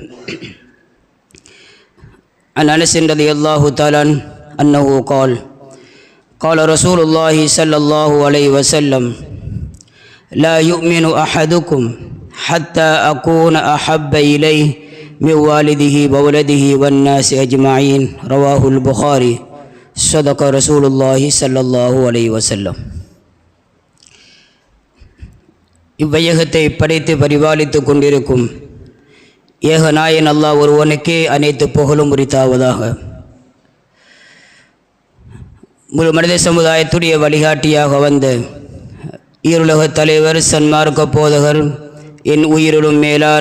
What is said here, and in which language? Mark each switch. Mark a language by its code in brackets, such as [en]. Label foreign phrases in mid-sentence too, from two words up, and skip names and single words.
[ar] عن أنس رضي الله تعالى أنه قال رسول الله صلى الله عليه وسلم لا يؤمن أحدكم حتى أكون أحب إليه من والده وولده والناس أجمعين رواه البخاري صدق رسول الله صلى الله عليه وسلم. [ta] இவ்வையகத்தை படைத்து பரிபாலித்து கொண்டிருக்கும் ஏகநாயன் அல்லாஹ் ஒருவனுக்கே அனைத்து புகழும் உரித்தாவதாக. முழு மனித சமுதாயத்துடைய வழிகாட்டியாக வந்த ஈருலக தலைவர் சன்மார்க்க போதகர் என் உயிரிலும் மேலான